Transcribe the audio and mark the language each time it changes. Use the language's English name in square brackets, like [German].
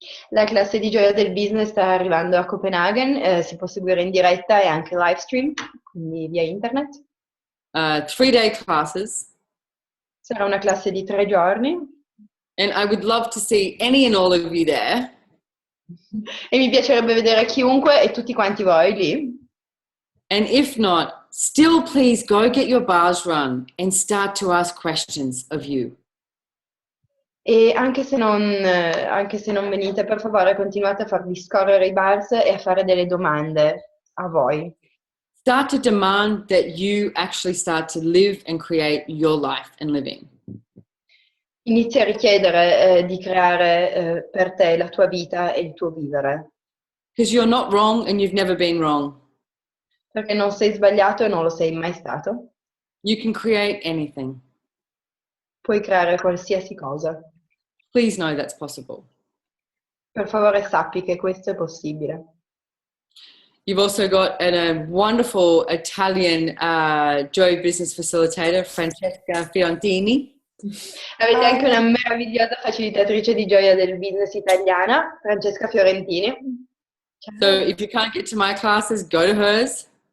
[Italian] La classe di gioia del business sta arrivando a Copenaghen, si può seguire in diretta e anche live stream, quindi via internet. [English] 3-day classes. [Italian] Sarà una classe di 3 giorni. [English] And I would love to see any and all of you there. [Italian] E mi piacerebbe vedere chiunque e tutti quanti voi lì. [English] And if not, still please go get your bars run and start to ask questions of you. [Italian] E anche se non venite, per favore, continuate a farvi scorrere i bars e a fare delle domande a voi. [English] Start to demand that you actually start to live and create your life and living. [Italian] Inizia a richiedere di creare per te la tua vita e il tuo vivere. [English] Because you're not wrong and you've never been wrong. [Italian] Perché non sei sbagliato e non lo sei mai stato. [English] You can create anything. [Italian] Puoi creare qualsiasi cosa. [English] Please know that's possible. [Italian] Per favore sappi che questo è possibile. [English] You've also got a wonderful Italian Joy Business facilitator, Francesca Fiontini. [Italian] Avete anche una meravigliosa facilitatrice di gioia del business italiana, Francesca Fiorentini. [English] So if you can't get to my classes, go to hers.